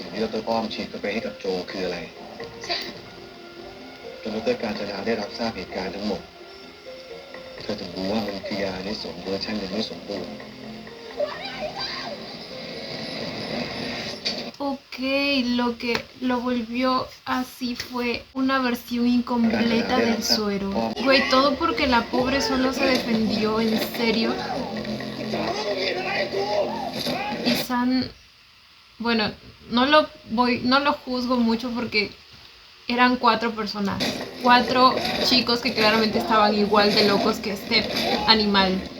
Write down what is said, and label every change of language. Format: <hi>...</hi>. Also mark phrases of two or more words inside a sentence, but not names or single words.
<th>รอ้อมฉีดเข้าไปให้กับโจคืออะไรจนดร.กาญจนาได้รับทราบเหตุการณ์ทั้งหมดเธอถึงรู้ว่ามันคือยาในสมเวอร์ชันยังไม่สมบูรณ์</th> <es>Ok, lo que lo volvió así fue una versión incompleta del suero. Güey, todo porque la pobre solo se defendió, en serio. Y San, bueno, no lo juzgo mucho porque eran 4 personas, 4 chicos que claramente estaban igual de locos que este animal.</es>